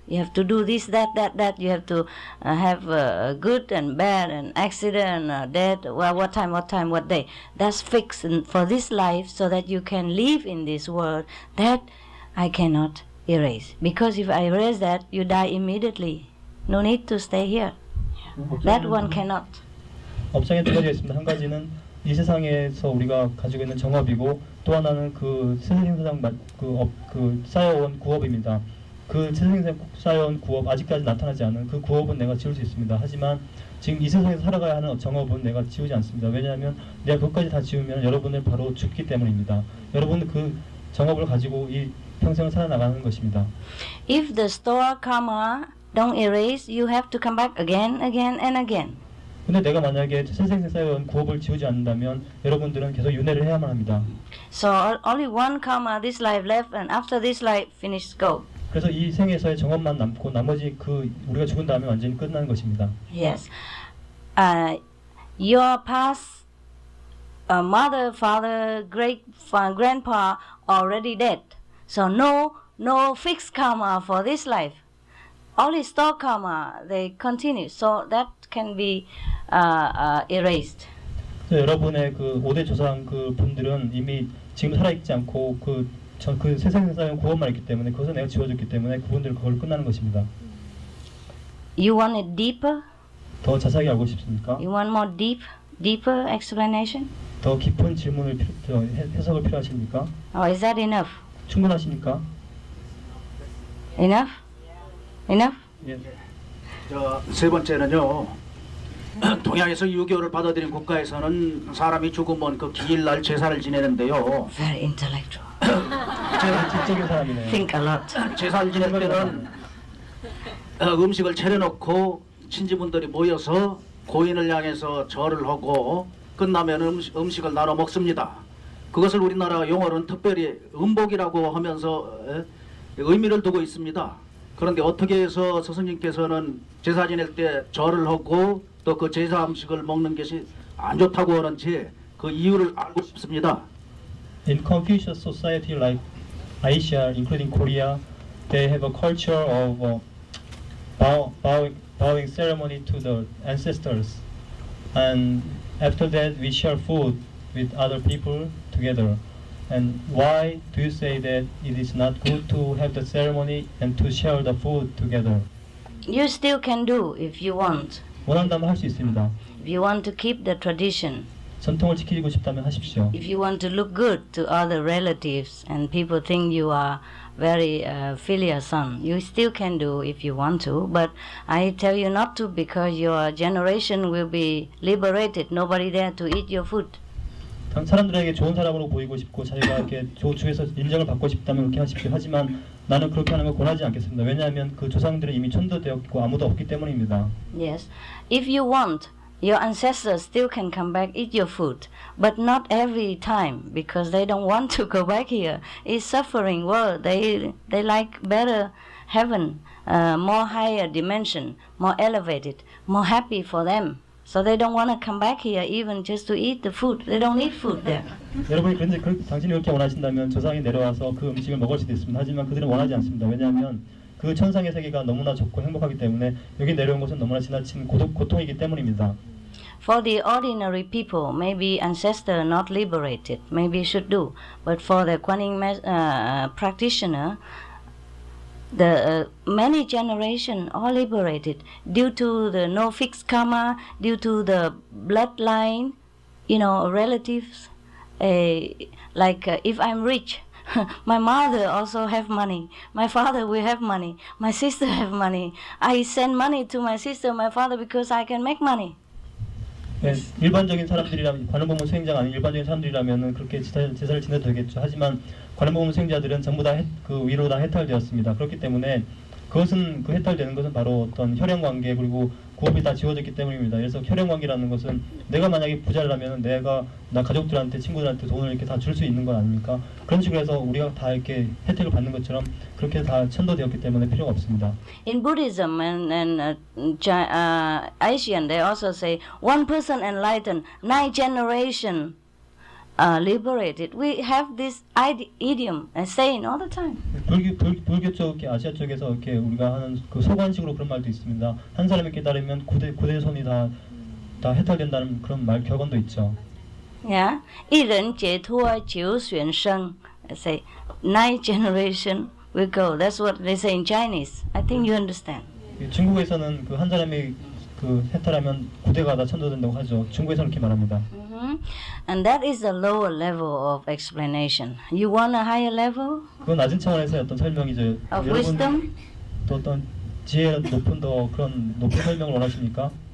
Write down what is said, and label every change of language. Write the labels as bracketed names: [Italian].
[English] You have to do this, that. You have to have good and bad and accident, death. Well, what time, what day. That's fixed for this life so that you can live in this world. That I cannot erase. Because if I erase that, you die immediately. No need to stay here. That one cannot. [Korean] 업장에 두 가지가 있습니다. 한 가지는 이 세상에서 우리가 가지고 있는 정업이고 또 하나는 그 세상상 그 쌓여온 구업입니다. 그 세상상 쌓여온 구업 아직까지 나타나지 않은 그 구업은 내가 지울 수 있습니다. 하지만 지금 이 세상에서 살아가야 하는 정업은 내가 지우지 않습니다. 왜냐하면 내가 그것까지 다 지우면 여러분을 바로 죽기 때문입니다. 여러분은 그 정업을 가지고 이 평생을 살아나가는 것입니다. [English] If the store karma don't erase, you have to come back again and again. [Korean] 근데 내가 만약에 세상에 쌓여온 구업을 지우지 않는다면 여러분들은 계속 윤회를 해야만 합니다. [English] So only one karma this life left, and after this life finish go. [Korean] 그래서 이 생에서의 정업만 남고 나머지 그 우리가 죽은 다음에 완전히 끝나는 것입니다. [English] Yes. Your past mother, father, great grandpa already dead. So no fixed karma for this life. Only store karma they continue. So that can be erased. [Korean] 여러분의 그 5대 조상 그 분들은 이미 지금 살아있지 않고 그 세상에 쌓여온 구원만 있기 때문에 그것을 내가 지워줬기 때문에 그분들 그걸 끝나는 것입니다. [English] You want it deeper? [Korean] 더 자세하게 알고 싶습니까? [English] You want more deeper explanation? [Korean] 더 깊은 질문을 해석을 필요하십니까? [English] Or is that enough? [Korean] 충분하십니까? [English] Enough? Enough? [Korean] 예. 세 번째는요. 동양에서 유교를 받아들인 국가에서는 사람이 죽으면 그 기일날 제사를 지내는데요. [English] Very intellectual. [Korean] 지적인 사람이네요. [English] Think a lot. [Korean] 제사를 지낼 때는 음식을 차려놓고 친지분들이 모여서 고인을 향해서 절을 하고 끝나면 음식을 나눠 먹습니다. 그것을 우리나라 용어로는 특별히 음복이라고 하면서 의미를 두고 있습니다. 그런데 어떻게 해서 스승님께서는 제사 지낼 때 절을 하고 또 그 제사 음식을 먹는 것이 안 좋다고 하는지 그 이유를 알고 싶습니다. [English] In Confucius society like Asia, including Korea, they have a culture of bowing ceremony to the ancestors, and after that we share food with other people together. And why do you say that it is not good to have the ceremony and to share the food together? You still can do if you want. [Korean] 원한다면 할 수 있습니다. [English] If you want to keep the tradition. [Korean] 전통을 지키고 싶다면 하십시오. [English] If you want to look good to other relatives and people think you are very filial son, you still can do if you want to. But I tell you not to because your generation will be liberated. Nobody there to eat your food. [Korean] 사람들에게 좋은 사람으로 보이고 싶고 자기가 이렇게 주에서 인정을 받고 싶다면 그렇게 하십시오. 하지만 나는 그렇게 하는 걸 권하지 않겠습니다. 왜냐하면 그 조상들은 이미 천도되었고 아무도 없기 때문입니다. [English] Yes. If you want, your ancestors still can come back, eat your food, but not every time because they don't want to go back here. It's suffering world. They like better heaven, more higher dimension, more elevated, more happy for them. So they don't want to come back here even just to eat the food. They don't need food there. [Korean] 여러분이 그런데 당신이 그렇게 원하신다면 조상이 내려와서 그 음식을 먹을 수도 있습니다. 하지만 그들은 원하지 않습니다. 왜냐하면 그 천상의 세계가 너무나 좋고 행복하기 때문에 여기 내려온 것은 너무나 지나친 고통이기 때문입니다. [English] For the ordinary people, maybe ancestor not liberated, maybe should do. But for the Kuan Yin practitioner, the many generation are liberated due to the no fixed karma, due to the bloodline, relatives. If I'm rich, my mother also have money, my father will have money, my sister have money. I send money to my sister, my father because I can make money. [Korean] 네, 일반적인 사람들이라면 관음법문 수행자가 아닌 일반적인 사람들이라면은 그렇게 제사를 지내도 되겠죠. 하지만 관음법문 수행자들은 전부 다 그 위로 다 해탈되었습니다. 그렇기 때문에 그것은 그 해탈되는 것은 바로 어떤 혈연 관계 그리고 구업이 다 지워졌기 때문입니다. 그래서 혈연 관계라는 것은 내가 만약에 부자라면 내가 나 가족들한테 친구들한테 돈을 이렇게 다 줄 수 있는 건 아닙니까? 그런 식으로 해서 우리가 다 이렇게 혜택을 받는 것처럼 그렇게 다 천도되었기 때문에 필요가 없습니다. [English] In Buddhism and Asian, they also say one person enlightened, 9 generation liberated. We have this idiom and saying all the time. [Korean] 불교 쪽, 아시아 쪽에서 이렇게 우리가 하는 그 소관식으로 그런 말도 있습니다. 한 사람이 깨달으면 고대 손이 다 해탈된다는 그런 말 격언도 있죠. [English] Yeah, [Chinese] 一人解脱九玄生. [English] Say 9 generation will go. That's what they say in Chinese. I think you understand. [Korean] 중국에서는 그 한 사람이 그 해탈하면 고대가 다 천도된다고 하죠. 중국에서는 그렇게 말합니다. [English] And that is the lower level of explanation. You want a higher level? [Korean] 그건 낮은 차원에서의 어떤 설명이죠. [English] Of wisdom? [Korean] 또 어떤 지혜의 높은 그런 높은 설명을 원하십니까?